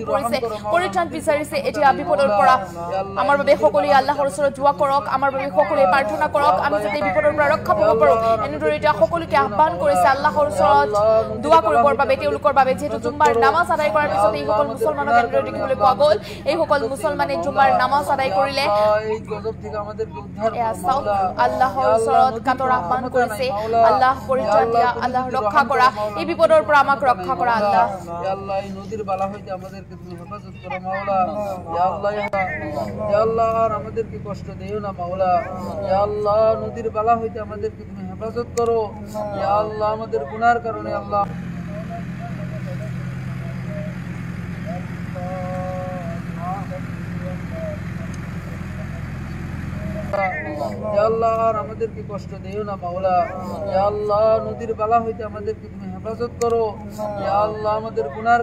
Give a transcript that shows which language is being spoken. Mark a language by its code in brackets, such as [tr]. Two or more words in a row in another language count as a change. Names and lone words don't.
[as] পৰিছে পৰিত্ৰাণ বিচাৰিছে এতিয়া বিপদৰ পৰা আমাৰ বাবে সকলোৱে আল্লাহৰ ওচৰত দুআ কৰক আমাৰ বাবে সকলোৱে প্ৰাৰ্থনা কৰক আমি যাতে বিপদৰ পৰা ৰক্ষা পাব পাৰো এনেদৰে এতিয়া সকলোকে আহ্বান কৰিছে আল্লাহৰ ওচৰত দুআ কৰিবৰ বাবে তেওঁলোকৰ বাবে যেহেতু জুম্মাৰ নামাজ আদায় কৰাৰ পিছত এই সকল মুছলমানক এনেদৰে দেখিবলৈ পোৱা গ'ল এই সকল মুছলমানে জুম্মাৰ নামাজ আদায় কৰিলে আল্লাহৰ ওচৰত কাতৰ আহ্বান কৰিছে আল্লাহ পৰিত্ৰাণ দিয়া আল্লাহ ৰক্ষা কৰা এই বিপদৰ পৰা আমাক ৰক্ষা কৰা আল্লাহ [bn] এই নদীর বালা হইতে আমাদেরকে তুমি হেফাজত করো মাওলা ইয়া আল্লাহ আর আমাদেরকে কষ্ট দিও না মাওলা ইয়া আল্লাহ নদীর বালা হইতে আমাদেরকে তুমি হেফাজত করো ইয়া আল্লাহ আমাদের গুনার কারণে আল্লাহ ইয়া আল্লাহ আর আমাদেরকে কষ্ট দিও না মাওলা ইয়া আল্লাহ নদীর বালা হইতে আমাদেরকে তুমি হেফাজত করো ইয়া আল্লাহ আমাদের গুনার